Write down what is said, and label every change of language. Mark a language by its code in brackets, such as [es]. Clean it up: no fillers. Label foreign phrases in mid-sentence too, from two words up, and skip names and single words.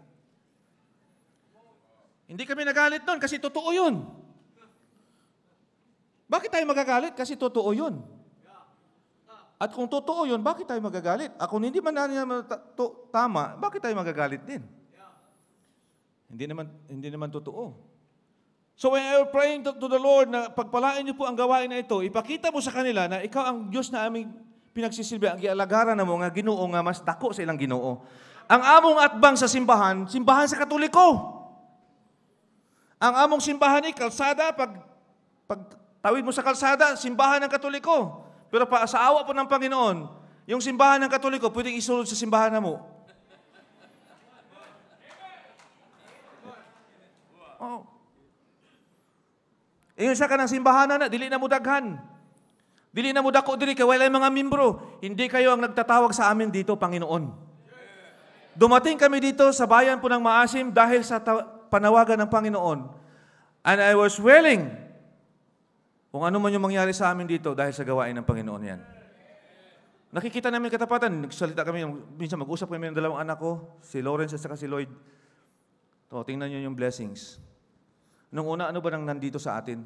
[tl] Hindi kami nagalit doon kasi totoo yun. Bakit tayo magagalit? Kasi totoo yun. At kung totoo yun, bakit tayo magagalit? At kung hindi man tama, bakit tayo magagalit din? Hindi naman totoo. [en] So when you're praying to the Lord [tl] na pagpalain niyo po ang gawain na ito, ipakita mo sa kanila na ikaw ang Diyos na aming pinagsisilbi, [ceb] ang gialagaran na mo nga Ginoo nga mas dako sa ilang Ginoo. Ang among atbang sa simbahan sa Katoliko. Ang among simbahan [tl] ay kalsada, pag tawid mo sa kalsada, simbahan ng Katoliko. Pero sa awa po ng Panginoon, yung simbahan ng Katoliko, pwedeng isulod sa simbahan na mo. Oh. [ceb] Ingon sa kanang simbahan na, dili na mo daghan. Dili na mo dako diri kay walay mga membro. [tl] Hindi kayo ang nagtatawag sa amin dito, Panginoon. Dumating kami dito sa bayan po ng Maasim dahil sa panawagan ng Panginoon. [en] And I was willing [tl] kung ano man yung mangyari sa amin dito dahil sa gawain ng Panginoon yan. Nakikita namin katapatan. Nagsalita kami, minsan mag-usap kami ng dalawang anak ko, si Lawrence at saka si Lloyd. Tingnan nyo yung blessings. Nung una, ano ba nang nandito sa atin?